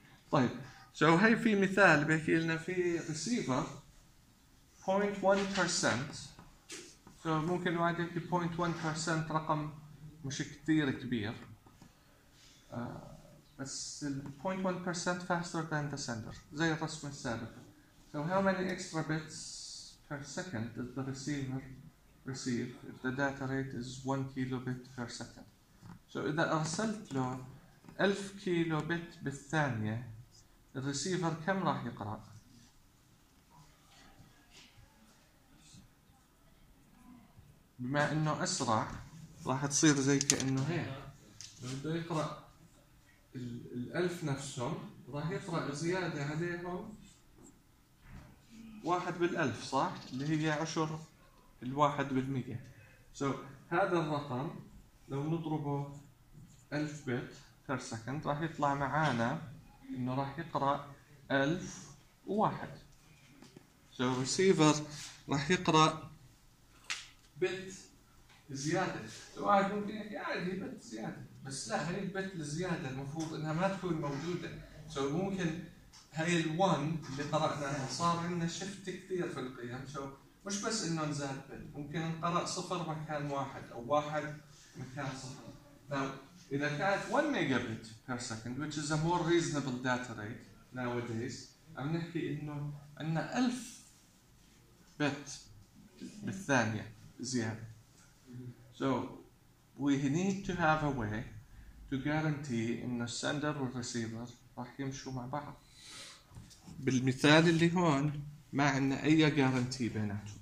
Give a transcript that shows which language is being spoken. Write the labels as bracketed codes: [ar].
[ar] طيب سو هاي في مثال بيحكي لنا في ريسيفر 0.1%، سو ممكن واحد يحكي 0.1% رقم مش كثير كبير، بس 0.1% [en] faster than the sender [ar] زي الرسم السابق. [en] So how many extra bits per second does the receiver receive if the data rate is 1 kilobit per second? [ar] So إذا أرسلت له 1000 كيلوبت بالثانية، الريسيفر كم راح يقرأ؟ بما أنه أسرع راح تصير زي كأنه هي لو بده يقرأ الألف نفسهم راح يفرق زيادة عليهم واحد بالألف، صح؟ اللي هي عشر الواحد بالمئة. so هذا الرقم لو نضربه 1000 بت per second راح يطلع معانا إنه راح يقرأ 1001. so receiver راح يقرأ بت زيادة. واحد ممكن يعني بت زيادة، بس لا، هاي البت الزيادة المفروض إنها ما تكون موجودة. so ممكن هاي الوان اللي قرأناها صار عندنا شفت كثير في القيم، so مش بس إنه نزاد بت، ممكن نقرأ صفر مكان واحد أو واحد مكان صفر. now إذا كانت 1 ميجابت per second [en] which is a more reasonable data rate nowadays، [ar] عم نحكي إنه عندنا 1000 بت بالثانية زيادة. [en] so we need to have a way to guarantee [ar] إن السندر والريسيفر راح يمشوا مع بعض. بالمثال اللي هون ما عندنا أي guarantee بيناتهم.